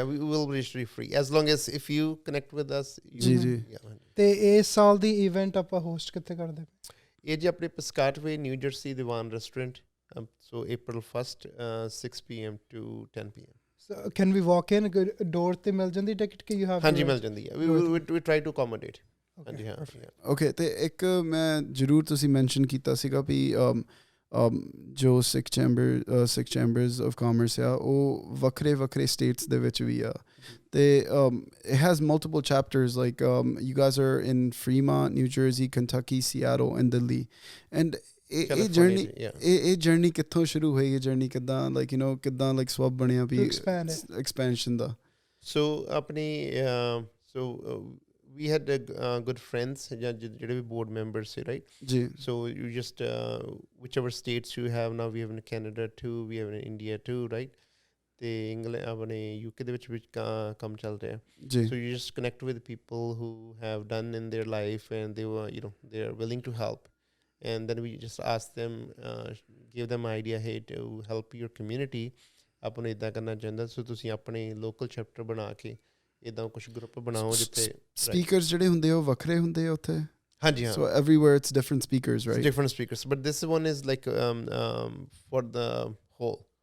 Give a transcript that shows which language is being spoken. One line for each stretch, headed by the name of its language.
English: we will register free as long as if you connect with us ji
Punjabi: ਤੇ ਇਸ ਸਾਲ ਦੀ event ਆਪਾਂ host ਕਿੱਥੇ ਕਰਦੇ ਇਹ ਜੀ ਆਪਣੇ Piscataway New Jersey Diwan restaurant
English: so April 1st 6 p.m. to 10 p.m. So can we walk in door
Punjabi: ਤੇ ਮਿਲ ਜਾਂਦੀ ਟਿਕਟ ਕਿ
English: you have
Punjabi: ਹਾਂਜੀ ਮਿਲ ਜਾਂਦੀ ਹੈ
English: we try to accommodate
Punjabi: ਹਾਂਜੀ okay ਤੇ ਇੱਕ ਮੈਂ ਜ਼ਰੂਰ ਤੁਸੀਂ ਮੈਂਸ਼ਨ ਕੀਤਾ ਸੀਗਾ ਵੀ ਜੋ Sikh chambers of commerce ਆ ਉਹ ਵੱਖਰੇ states ਦੇ ਵਿੱਚ ਵੀ ਆ ਤੇ
English: it has multiple chapters like you guys are in Fremont, New Jersey, Kentucky, Seattle and Delhi and
Punjabi: ਇਹ ਜਰਨੀ ਕਿੱਥੋਂ ਸ਼ੁਰੂ ਹੋਈ ਇਹ ਜਰਨੀ ਕਿੱਦਾਂ like you know ਕਿੱਦਾਂ like ਸਵੱਬ ਬਣਿਆ ਵੀ expansion ਦਾ
English: so ਆਪਣੀ so we had good friends
Punjabi: ਜਿਹੜੇ ਵੀ
English: board members ਸੀ right
Punjabi: ਜੀ so
English: you just whichever states you have now we have in Canada too we have in India too right
Punjabi: ਤੇ England ਆਪਣੇ UK ਦੇ ਵਿੱਚ ਕੰਮ ਚੱਲ ਰਿਹਾ ਜੀ
English: so you just connect with people who have done in their life and they were you know they are willing to help and then we just ask them give them idea hey to help your community
Punjabi: ਆਪਾਂ ਨੂੰ ਇੱਦਾਂ ਕਰਨਾ ਚਾਹੁੰਦਾ ਸੋ ਤੁਸੀਂ ਆਪਣੇ local chapter ਬਣਾ ਕੇ ਇੱਦਾਂ ਕੁਝ ਗਰੁੱਪ ਬਣਾਓ ਜਿੱਥੇ ਸਪੀਕਰਸ ਜਿਹੜੇ ਹੁੰਦੇ ਉਹ ਵੱਖਰੇ ਹੁੰਦੇ ਆ ਉੱਥੇ ਹਾਂਜੀ ਹਾਂ
English: so everywhere it's different speakers right different speakers but this one is like for the whole